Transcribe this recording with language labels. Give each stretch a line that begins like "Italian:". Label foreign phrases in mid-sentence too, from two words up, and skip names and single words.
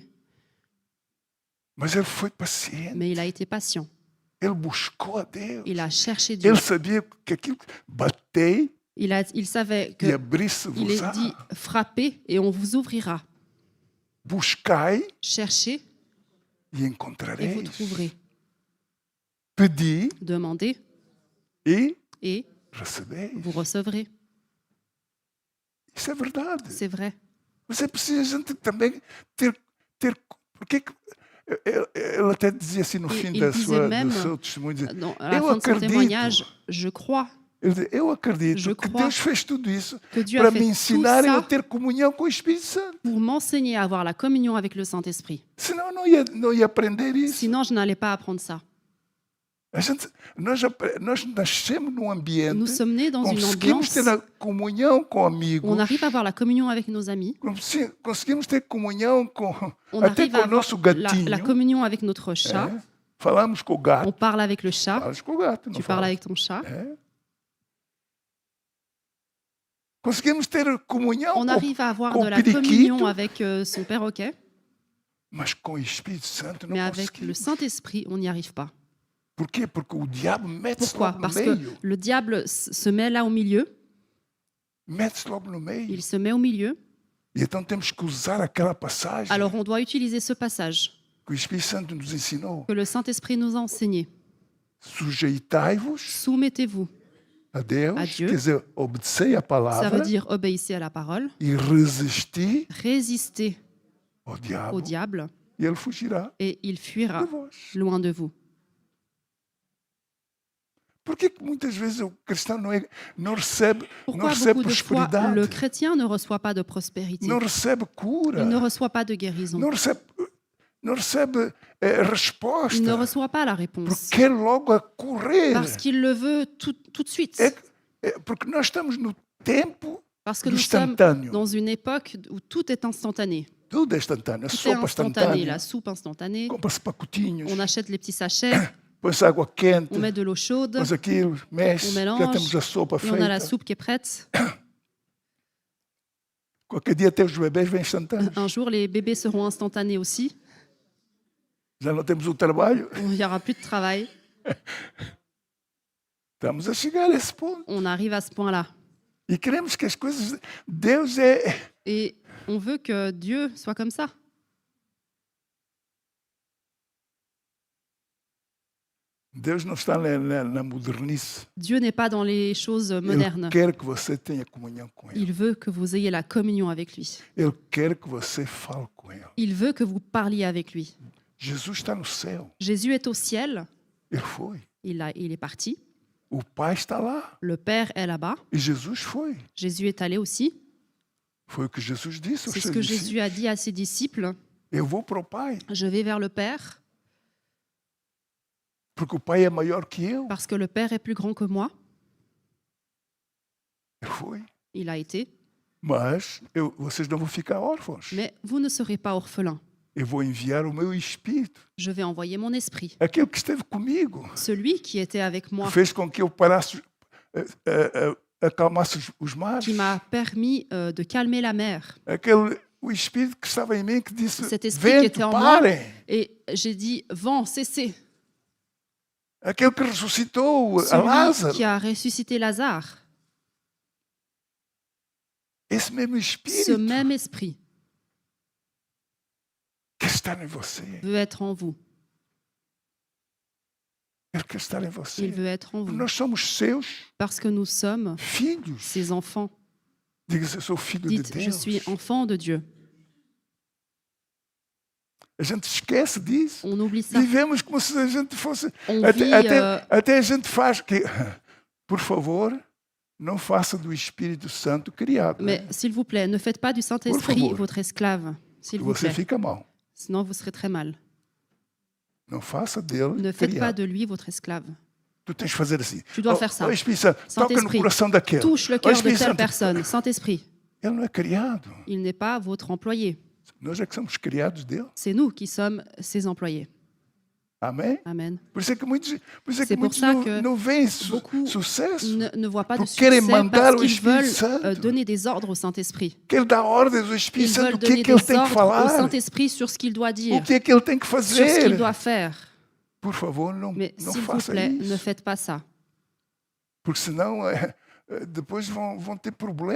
Portuguese: Mas ele foi paciente.
French: Mais il a été patient.
Portuguese: Ele buscou a Deus.
French: Il a cherché Dieu.
Portuguese: Ele sabia que aquilo... Batei
French: Il savait
Portuguese: e
French: qu'il
Portuguese: abri-se-vos.
French: est dit frappez et on vous ouvrira.
Portuguese: Buscai
French: Cherchez
Portuguese: e
French: et vous
Portuguese: encontrareis.
French: trouverez.
Portuguese: Pedi
French: Demandez
Portuguese: e
French: et
Portuguese: recebeis.
French: vous recevrez.
Portuguese: Isso é verdade.
French: C'est vrai.
Portuguese: Mas é preciso a gente também ter porque ele até dizia assim no fim
French: Il
Portuguese: do
French: disait même,
Portuguese: seu testemunho, dizia,
French: À la
Portuguese: eu
French: fin de son
Portuguese: acredito.
French: témoignage, je crois
Portuguese: Ele dizia, eu acredito
French: Je
Portuguese: que
French: crois
Portuguese: Deus fez tudo isso
French: que Dieu
Portuguese: para a me
French: fait tout
Portuguese: ensinar a
French: ça
Portuguese: ter comunhão com o Espírito Santo.
French: pour m'enseigner à avoir la communion avec le Saint-Esprit.
Portuguese: Senão eu não ia aprender isso.
French: Sinon, je n'allais pas apprendre ça.
Portuguese: Nós nascemos num ambiente,
French: Nous sommes nés dans une
Portuguese: conseguimos
French: ambiance
Portuguese: ter a comunhão com
French: où
Portuguese: amigos,
French: on arrive à avoir la communion avec nos amis,
Portuguese: conseguimos ter comunhão com,
French: on
Portuguese: até
French: arrive
Portuguese: com
French: à
Portuguese: o
French: avoir
Portuguese: nosso
French: la
Portuguese: gatinho.
French: communion avec notre chat,
Portuguese: É. Falamos com o gato,
French: on parle avec le chat,
Portuguese: falas com o gato, não
French: tu parles
Portuguese: falas?
French: avec ton chat.
Portuguese: É. Conseguimos ter comunhão
French: On arrive à avoir
Portuguese: com
French: de
Portuguese: o
French: la communion
Portuguese: periquito,
French: avec son perroquet,
Portuguese: mas com o Espírito Santo não
French: mais avec le
Portuguese: conseguimos.
French: Saint-Esprit, on n'y arrive pas.
Portuguese: Por quê? Porque o diabo mete-se
French: Pourquoi?
Portuguese: logo no
French: Parce que
Portuguese: meio.
French: le diable se met là au milieu,
Portuguese: Mete-se logo no meio.
French: il se met au milieu,
Portuguese: E então temos que usar aquela passagem
French: alors on doit utiliser ce passage
Portuguese: que o Espírito Santo nos ensinou.
French: que le Saint-Esprit nous a enseigné.
Portuguese: Sujeitai-vos
French: Soumettez-vous,
Portuguese: a Deus,
French: a Dieu.
Portuguese: quer dizer, obedecei a
French: ça
Portuguese: palavra
French: veut dire obéissez à la parole,
Portuguese: e resisti
French: résistez
Portuguese: ao
French: au
Portuguese: diabo
French: diable
Portuguese: e ele fugirá
French: et il
Portuguese: de
French: fuira
Portuguese: vós.
French: loin de vous.
Portuguese: Por que muitas vezes o cristão não recebe
French: Pourquoi beaucoup de fois
Portuguese: prosperidade,
French: le chrétien ne reçoit pas de prospérité,
Portuguese: não recebe cura,
French: il ne reçoit pas de guérison,
Portuguese: não recebe resposta,
French: il ne reçoit pas la
Portuguese: porque
French: réponse
Portuguese: quer logo a correr.
French: parce qu'il le veut tout de suite,
Portuguese: Porque nós estamos no tempo
French: parce que
Portuguese: do
French: nous sommes
Portuguese: instantâneo.
French: dans une époque où tout est instantané.
Portuguese: Tudo é instantâneo. A
French: Tout est
Portuguese: sopa
French: instantané,
Portuguese: instantânea.
French: la soupe instantanée,
Portuguese: Compra-se pacotinhos,
French: on achète les petits sachets,
Portuguese: põe-se água quente,
French: on met de l'eau chaude,
Portuguese: põe aquilo, mexe,
French: on
Portuguese: já
French: mélange,
Portuguese: temos a sopa
French: et on a la
Portuguese: feita.
French: soupe qui est prête.
Portuguese: Qualquer dia até os bebês vêm instantâneos.
French: Un jour, les bébés seront instantanés aussi.
Portuguese: Já não temos o trabalho.
French: Il n'y aura plus de travail.
Portuguese: Estamos a chegar a esse ponto.
French: On arrive à ce point-là.
Portuguese: E queremos que as coisas... Deus é...
French: Et on veut que Dieu soit comme ça.
Portuguese: Deus não está na modernice.
French: Dieu n'est pas dans les choses modernes.
Portuguese: Ele quer que você tenha comunhão com Ele.
French: Il veut que vous ayez la communion avec lui.
Portuguese: Ele quer que você fale com Ele.
French: Il veut que vous parliez avec lui.
Portuguese: Jesus está no céu.
French: Jésus est au ciel.
Portuguese: Ele foi.
French: Il est parti.
Portuguese: O Pai está lá.
French: Le Père est là-bas.
Portuguese: E Jesus foi.
French: Jésus est allé aussi.
Portuguese: Foi o que Jesus disse aos
French: C'est ce
Portuguese: seus
French: que
Portuguese: discípulos.
French: Jésus a dit à ses disciples.
Portuguese: Eu vou para o Pai,
French: Je vais vers le Père
Portuguese: porque o Pai é maior que eu.
French: parce que le Père est plus grand que moi.
Portuguese: Ele foi.
French: Il a été.
Portuguese: Mas vocês não vão ficar órfãos.
French: Mais vous ne serez pas orphelins.
Portuguese: Eu vou enviar o meu Espírito.
French: Je vais envoyer mon esprit.
Portuguese: Aquele que esteve comigo.
French: Celui qui était avec moi,
Portuguese: Que fez com que eu parasse, acalmasse os mares.
French: qui m'a permis de calmer la mer.
Portuguese: O Espírito que estava em mim que disse,
French: Cet esprit qui était
Portuguese: vento,
French: en moi.
Portuguese: parem.
French: Et j'ai dit, vent, cessez.
Portuguese: Aquele que ressuscitou a
French: Celui
Portuguese: Lázaro.
French: qui a ressuscité Lazare.
Portuguese: Esse mesmo
French: Ce
Portuguese: Espírito
French: même esprit
Portuguese: quer estar em você.
French: veut être en vous.
Portuguese: Ele quer estar em você.
French: Il veut être en vous.
Portuguese: Nós somos seus
French: Parce que nous sommes
Portuguese: filhos.
French: ses enfants.
Portuguese: Diga-se, eu sou filho de
French: Dites,
Portuguese: Deus.
French: je suis enfant de Dieu.
Portuguese: A gente esquece disso.
French: On oublie ça.
Portuguese: Vivemos como se a gente fosse...
French: On
Portuguese: Até,
French: vit,
Portuguese: até a gente faz... que, por favor, não faça do Espírito Santo criado.
French: mais s'il vous plaît, ne faites pas du
Portuguese: Por
French: Saint-Esprit
Portuguese: favor.
French: votre esclave. S'il vous
Portuguese: Você
French: plaît.
Portuguese: fica mal.
French: Sinon, vous serez très mal.
Portuguese: Não faça dele
French: Ne faites pas
Portuguese: criado.
French: de lui votre esclave.
Portuguese: Tu tens de fazer assim.
French: Tu dois faire ça.
Portuguese: Ó Espírito Santo, toca no
French: Saint-Esprit,
Portuguese: coração daquele.
French: touche le
Portuguese: Ó
French: cœur de
Portuguese: Espírito
French: telle
Portuguese: Santo,
French: personne. Saint-Esprit,
Portuguese: ele não é criado.
French: il n'est pas votre employé.
Portuguese: Nós é que somos criados dele.
French: C'est nous qui sommes ses employés.
Portuguese: Amém?
French: Amen.
Portuguese: Por isso é que muitos,
French: C'est pour
Portuguese: muitos
French: ça
Portuguese: não,
French: que
Portuguese: não veem
French: beaucoup
Portuguese: sucesso.
French: Ne voient pas de
Portuguese: Porque querem
French: succès
Portuguese: mandar
French: parce
Portuguese: o
French: qu'ils
Portuguese: Espírito
French: veulent
Portuguese: Santo.
French: donner des ordres au Saint-Esprit.
Portuguese: Quer dar ordens ao
French: Ils
Portuguese: Espírito Santo
French: veulent
Portuguese: o que
French: donner
Portuguese: é que ele
French: des
Portuguese: tem que
French: ordres au
Portuguese: falar,
French: Saint-Esprit sur ce qu'il doit dire,
Portuguese: o que é que ele tem que
French: sur ce qu'il
Portuguese: fazer.
French: doit faire.
Portuguese: Por favor, não
French: Mais
Portuguese: não
French: s'il vous
Portuguese: faça
French: plaît, ne
Portuguese: isso.
French: faites pas ça.
Portuguese: Porque senão depois vão ter problemas.